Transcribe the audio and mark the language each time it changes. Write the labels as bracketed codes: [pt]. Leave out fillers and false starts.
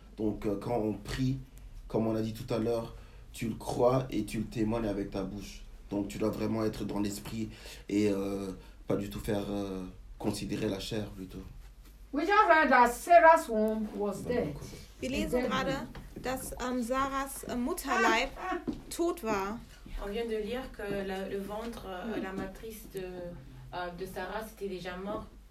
[fr] Donc quand on prie, comme on l'a dit tout à l'heure, tu le crois et tu le témoignes avec ta bouche. Donc tu dois vraiment être dans l'esprit et pas du tout faire considérer la chair plutôt. [en] We just read that Sarah's womb was dead. [de] Wir lesen gerade, dass Sarahs Mutterleib tot war. [fr] On vient de lire que le ventre, la matrice de Sarah, c'était déjà mort.